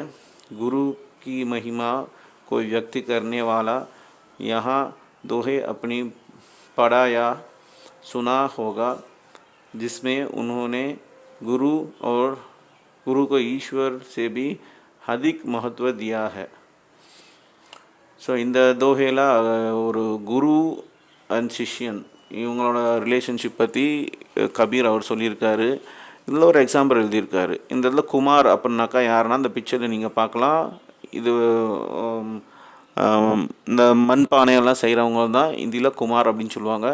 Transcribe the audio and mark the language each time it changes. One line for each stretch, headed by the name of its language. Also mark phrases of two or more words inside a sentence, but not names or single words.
Hindi: गुरु की महिमा को व्यक्त करने वाला यहाँ दोहे अपनी पढ़ा या सुना होगा जिसमें उन्होंने गुरु को ईश्वर से भी अधिक महत्व दिया है।
Tamil: ஸோ இந்த தோஹையில் ஒரு குரு அண்ட் சிஷ்யன் இவங்களோட ரிலேஷன்ஷிப் பற்றி கபீர் அவர் சொல்லியிருக்காரு. இதில் ஒரு எக்ஸாம்பிள் எழுதியிருக்காரு. இந்த இதில் குமார் அப்படின்னாக்கா யாருன்னா அந்த பிக்சரில் நீங்கள் பார்க்கலாம். இது இந்த மண்பானையெல்லாம் செய்கிறவங்க தான் இந்தியில் குமார் அப்படின்னு சொல்லுவாங்க.